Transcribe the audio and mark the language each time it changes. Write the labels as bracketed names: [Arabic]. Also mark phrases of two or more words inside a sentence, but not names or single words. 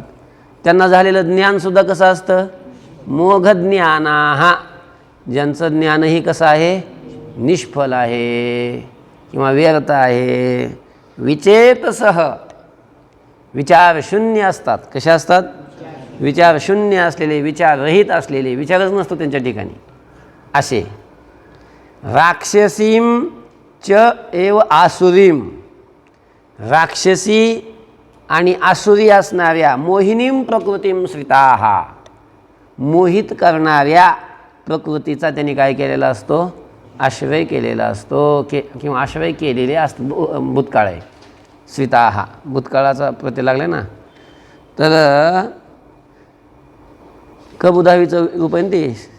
[Marathi] त्यांना झालेलं ज्ञानसुद्धा कसं असतं, [Sanskrit] मोघ ज्ञानाः, [Marathi] ज्यांचं ज्ञानही कसं आहे, निष्फल आहे किंवा व्यर्थ आहे. विचेतसः, विचारशून्य असतात. कशा असतात, विचारशून्य असलेले, विचाररहित असलेले, विचारच नसतो त्यांच्या ठिकाणी असे. [Sanskrit] राक्षसीं च एव आसुरीं, [Marathi] राक्षसी आणि आसुरी असणाऱ्या, [Sanskrit] मोहिनीं प्रकृतीं श्रिताः, [Marathi] मोहित करणाऱ्या प्रकृतीचा त्यांनी काय केलेला असतो, आश्रय केलेला असतो किंवा आश्रय केलेले असतो. भूतकाळ आहे, श्रिताः भूतकाळाचा प्रत्यय लागला ना. तर कबुधावीचं रूप आहे ते.